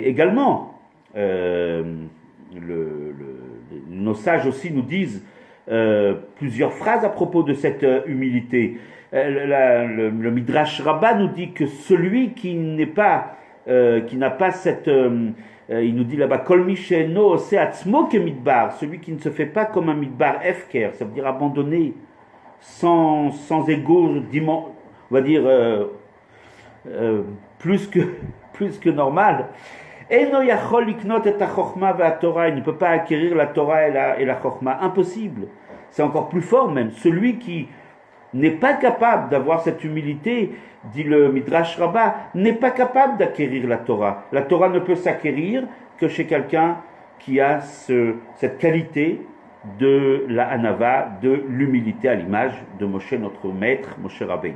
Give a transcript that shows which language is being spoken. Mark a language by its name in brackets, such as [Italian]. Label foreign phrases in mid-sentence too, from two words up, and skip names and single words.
[French] Également, nos sages aussi nous disent plusieurs phrases à propos de cette humilité. Le Midrash Rabbah nous dit que celui qui n'a pas cette, il nous dit là-bas, [Hebrew] כל מי שאינו עושה עצמו כמדבר, [French] celui qui ne se fait pas comme un [Hebrew] מדבר הפקר, [French] ça veut dire abandonné, sans ego, on va dire plus que, plus que normal. [Hebrew] אינו יכול לקנות את החכמה והתורה, [French] il ne peut pas acquérir la Torah et la Chokhma, impossible. C'est encore plus fort même. Celui qui n'est pas capable d'avoir cette humilité, dit le Midrash Rabbah, n'est pas capable d'acquérir la Torah. La Torah ne peut s'acquérir que chez quelqu'un qui a cette qualité de la Hanava, de l'humilité à l'image de Moshe, notre maître, Moshe Rabbeinu.